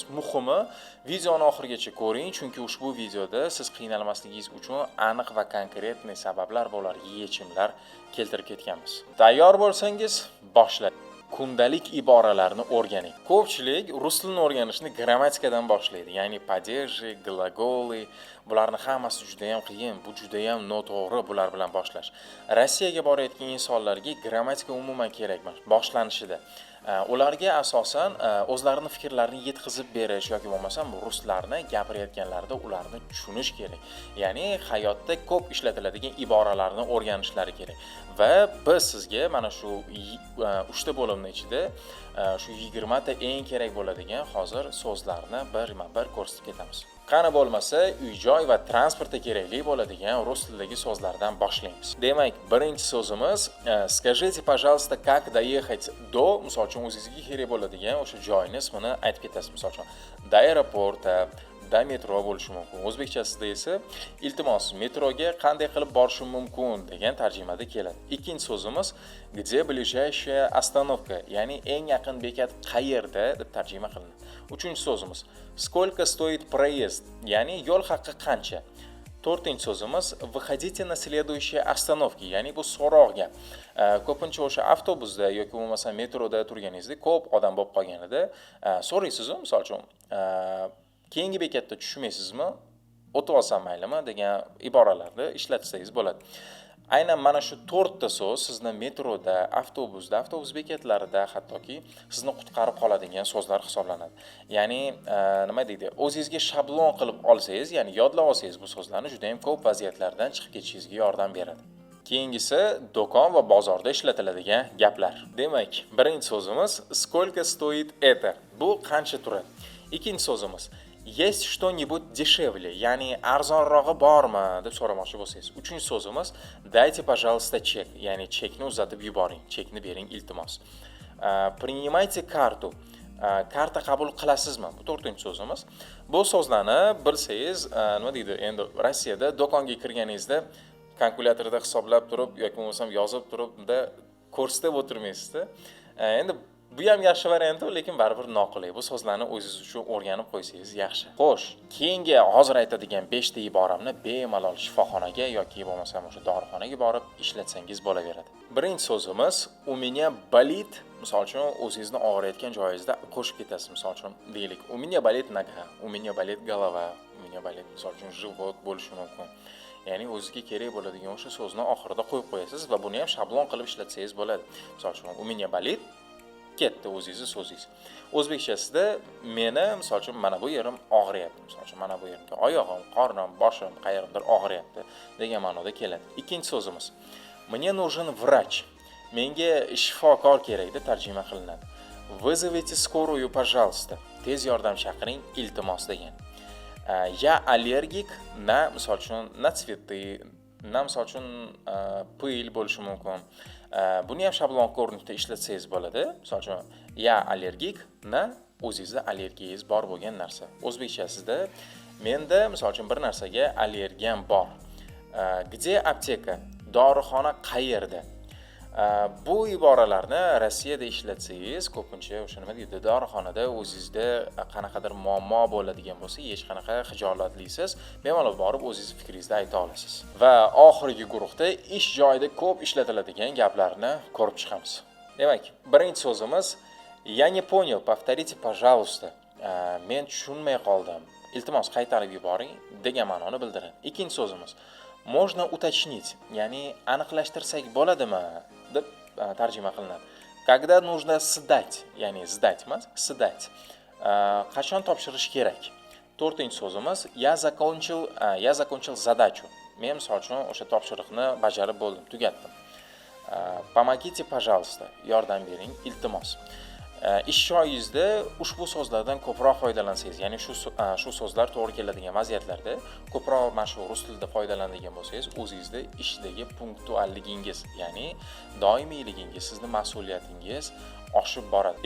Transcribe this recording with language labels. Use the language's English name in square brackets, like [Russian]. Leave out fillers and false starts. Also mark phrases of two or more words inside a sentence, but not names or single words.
[Uzbek] Muhimi, videoni oxirigacha ko'ring, chunki ushbu videoda siz qiynalmasligingiz uchun aniq va konkretniy sabablar va ularga yechimlar keltirib ketganmiz. Tayyor bo'lsangiz, boshlaylik. Kundalik iboralarni o'rganing. Ko'pchilik rus tilini o'rganishni grammatikadan boshlaydi. [Russian] Ya'ni падежи, глаголы, [Uzbek] bularning hammasi juda ham qiyin, bu juda ham noto'g'ri bular bilan boshlash. Rossiyaga borayotgan insonlarga grammatika umuman kerak emas boshlanishida. Ularga asosan o'zlarining fikrlarini yetkazib berish yoki bo'lmasam ruslarni gapirayotganlarida ularni tushunish kerak. Ya'ni hayotda ko'p ishlatiladigan iboralarni o'rganishlari kerak. Va biz sizga mana shu 3 ta bo'limning ichida shu 20 ta eng kerak bo'ladigan hozir so'zlarni birma-bir ko'rsatib ketamiz. Qani bo'lmasa, uy-joy va transportga kerakli bo'ladigan rus tilidagi so'zlardan boshlaymiz. Demak, birinchi so'zimiz [Russian] скажите, пожалуйста, как доехать до, [Uzbek] misol uchun o'zingizga kerak bo'ladigan o'sha joyning ismini aytib ketasiz. Misol uchun, [Russian] до аэропорта, до metro [Uzbek] bo'lishi mumkin. O'zbekchasida esa iltimos, metroga qanday qilib borishim mumkin degan tarjimada keladi. Ikkinchi so'zimiz [Russian] где ближайшая остановка, [Uzbek] ya'ni eng yaqin bekat qayerda deb tarjima qilinadi. Uchinchi so'zimiz [Russian] сколько стоит проезд, [Uzbek] ya'ni yo'l haqqi qancha. To'rtinchi so'zimiz [Russian] выходите на следующие остановки, [Uzbek] ya'ni bu so'roq gap. Ko'pincha o'sha avtobusda yoki bo'lmasa metroda turganingizda ko'p odam bo'lib qolganida so'raysiz, misol uchun keyingi bekatda tushmaysizmi? O'tib olsam maylimi degan iboralarni ishlatsangiz bo'ladi. Aynan mana shu 4 ta so'z sizni metroda, avtobusda, avtobus bekatlarida hattoki sizni qutqarib qoladigan so'zlar hisoblanadi. Ya'ni nima deydi? O'zingizga shablon qilib olsangiz, ya'ni yodlab olsangiz bu so'zlarni juda ham ko'p vaziyatlardan chiqib ketishingizga yordam beradi. Keyingisi do'kon va bozorda ishlatiladigan gaplar. Demak, birinchi so'zimiz [Russian] сколько стоит это? [Uzbek] Bu qancha turadi? Ikkinchi so'zimiz [Russian] есть что-нибудь дешевле, [Uzbek] ya'ni arzonrog'i bormi deb so'ramoqchi bo'lsangiz. Uchinchi so'zimiz [Russian] дайте, пожалуйста, чек, [Uzbek] ya'ni chekni uzatib yuboring, chekni bering iltimos. [Russian] Принимайте карту, [Uzbek] karta qabul qilasizmi? Bu to'rtinchi so'zimiz. Bu so'zlarni bilsangiz, nima deydi? Endi Rossiyada do'konga kirganingizda kalkulyatorda hisoblab turib yoki bo'lmasam yozib turib unda ko'rsatib o'tirmaysizda. Endi bu ham yaxshi variant, lekin baribir noqulay. Bu so'zlarni o'zingiz uchun o'rganib qo'ysangiz yaxshi. Xo'sh, keyingi hozir aytadigan 5 ta iboramni bemalol shifoxonaga yoki bo'lmasam o'sha dorixonaga borib ishlatsangiz bo'laveradi. Birinchi so'zimiz [Russian] у меня болит, [Uzbek] misol uchun o'zingizning og'riyotgan joyingizda qo'shib ketasiz. Misol uchun deylik, [Russian] у меня болит нога, у меня болит голова, у меня болит, misol uchun живот [Uzbek] bo'lishi mumkin. Ya'ni o'zingizga kerak bo'ladigan o'sha so'zni oxirida qo'yib qo'yasiz va buni ham shablon qilib ishlatsangiz bo'ladi. Misol uchun [Russian] у меня болит [Uzbek] ketdi o'zingizni so'zingiz. O'zbekchasida meni misol uchun mana bu yerim og'riyapti. Misol uchun mana bu yerimga oyog'im, qornim, boshim qayerdir og'riyapti degan ma'noda keladi. Ikkinchi so'zimiz [Russian] мне нужен врач. [Uzbek] Menga shifokor kerak deb tarjima qilinadi. [Russian] Вызовите скорую, пожалуйста. [Uzbek] Tez yordam chaqiring, iltimos degan. [Russian] Я аллергик на, [Uzbek] misol uchun, [Russian] на цветы, [Uzbek] na misol uchun pil bo'lishi mumkin. Buni ham shablon ko'rinishda ishlatsangiz bo'ladi. Misol uchun, [Russian] я аллергик на [Uzbek] o'zingizda allergiyangiz bor bo'lgan narsa. O'zbekchasida menda misol uchun bir narsaga allergiyam bor. [Russian] Где аптека? [Uzbek] Dorixona qayerda? Bu iboralarni Rossiyada ishlatsangiz, ko'pincha o'sha nima deydi, dorixonada o'zingizda qanaqadir muammo bo'ladigan bo'lsa, hech qanaqa xijolatliksiz, bemalol borib o'zingiz fikringizni ayta olasiz. Va oxirgi guruhda ish joyida ko'p ishlatiladigan gaplarni ko'rib chiqamiz. Demak, birinchi so'zimiz [Russian] я не понял, повторите, пожалуйста. [Uzbek] Men tushunmay qoldim. Iltimos qaytarib yuboring degan ma'noni bildiradi. Ikkinchi so'zimiz [Russian] можно уточнить, [Uzbek] ya'ni aniqlashtirsak bo'ladimi deb tarjima qilinadi. [Russian] Когда нужно сдать, ya'ni сдать emas, сдать. [Uzbek] Qachon topshirish kerak? To'rtinchi so'zimiz [Russian] я закончил задачу. [Uzbek] men misol uchun o'sha topshiriqni bajarib bo'ldim, tugatdim. [Russian] Помогите, пожалуйста, [Uzbek] yordam bering, iltimos. Ish joyingizda ushbu so'zlardan ko'proq foydalansangiz, ya'ni shu so'zlar to'g'ri keladigan vaziyatlarda ko'proq mana shu rus tilida foydalanadigan bo'lsangiz, o'zingizda ishdagi punktualligingiz, ya'ni doimiyligingiz, sizning mas'uliyatingiz oshib boradi.